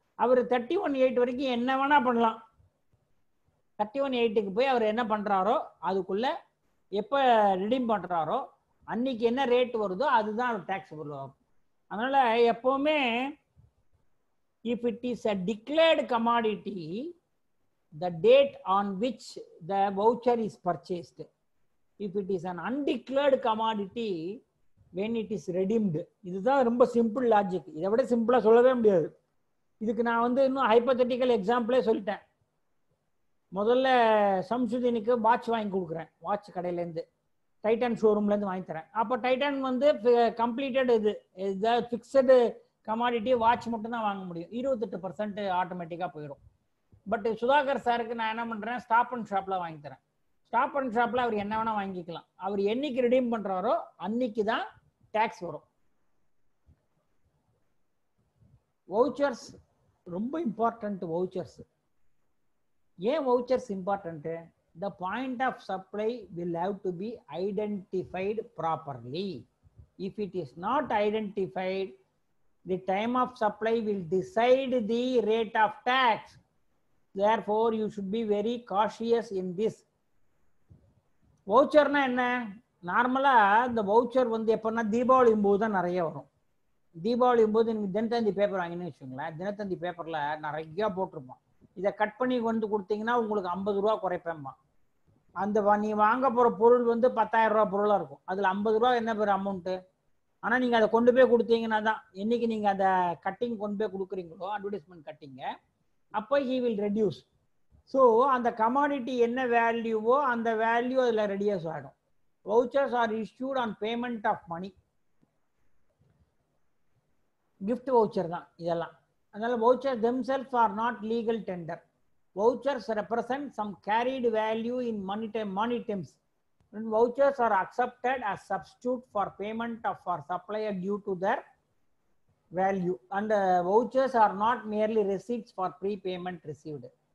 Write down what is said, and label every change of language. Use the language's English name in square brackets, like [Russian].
[Tamil] அவர் 31/8 வரைக்கும் என்ன வேணா பண்ணலாம். 31/8க்கு போய் அவர் என்ன பண்றாரோ அதுக்குள்ள எப்ப ரிடீம் பண்றாரோ அன்னைக்கு என்ன ரேட் வருதோ அதுதான் அவர் டாக்ஸபிள் ஆகும். அதனால எப்பவுமே [English] If it is a declared commodity, the date on which the voucher is purchased. If it is an undeclared commodity, when it is redeemed. [Tamil] இதுதான் ரொம்ப சிம்பிள் லாஜிக், இதை விட சிம்பிளா சொல்லவே முடியாது. இதுக்கு நான் வந்து இன்னும் ஹைப்போதெட்டிக்கல் எக்ஸாம்பிளே சொல்லிட்டேன். முதல்ல சம்சுதீனுக்கு வாட்ச் வாங்கி கொடுக்குறேன், வாட்ச் கடையிலேருந்து டைட்டன் ஷோரூம்லேருந்து வாங்கி தரேன். அப்போ டைட்டன் வந்து கம்ப்ளீட்டட் இது ஃபிக்ஸடு கமாடிட்டி வாட்ச் மட்டும் தான் வாங்க முடியும், 28% ஆட்டோமேட்டிக்காக போயிடும். பட் சுதாகர் சாருக்கு நான் என்ன பண்றேன், ஸ்டாப் அண்ட் ஷாப்ல வாங்கி தரேன். ஸ்டாப் அண்ட் ஷாப்ல அவர் என்ன வேணா வாங்கிக்கலாம், அவர் என்னைக்கு ரிடீம் பண்றாரோ அன்னைக்கு தான் டாக்ஸ் வரும். வவுச்சர்ஸ் ரொம்ப இம்பார்ட்டன்ட். வவுச்சர்ஸ் ஏன் vouchers important? [English] the point of supply will have to be identified properly. If it is not identified, the time of supply will decide the rate of tax. Therefore you should be very cautious in this. [Tamil] வவுச்சர்னா என்ன? நார்மலா இந்த voucher வந்து எப்பன்னா தீபாவளி போது தான் நிறைய வரும். தீபாவளி போது நீங்கள் தினத்தந்தி பேப்பர் வாங்கினு வச்சுக்கோங்களேன், தினத்தந்தி பேப்பரில் நிறையா போட்டிருப்போம். இதை கட் பண்ணி வந்து கொடுத்தீங்கன்னா உங்களுக்கு 50 ரூபா குறைப்பேம்மா. அந்த நீ வாங்க போகிற பொருள் வந்து 10,000 ரூபா பொருளாக இருக்கும், அதில் 50 ரூபா என்ன பேர் அமௌண்ட்டு. ஆனால் நீங்கள் அதை கொண்டு போய் கொடுத்தீங்கன்னா தான், என்னைக்கு நீங்கள் அந்த கட்டிங் கொண்டு போய் கொடுக்குறீங்களோ அட்வர்டைஸ்மெண்ட் கட்டிங்க, அப்போ [English] He will reduce. [Tamil] ஸோ அந்த கமாடிட்டி என்ன வேல்யூவோ அந்த வேல்யூ அதில் ரெடியூஸ் ஆகிடும். [English] Vouchers are issued on payment of money. [Tamil] gift voucher தான் இதெல்லாம். அதனால [English] vouchers themselves are not legal tender. Vouchers represent some carried value in money terms. And vouchers are accepted as substitute for payment of for supplier due to their value. And vouchers are not merely receipts for prepayment received.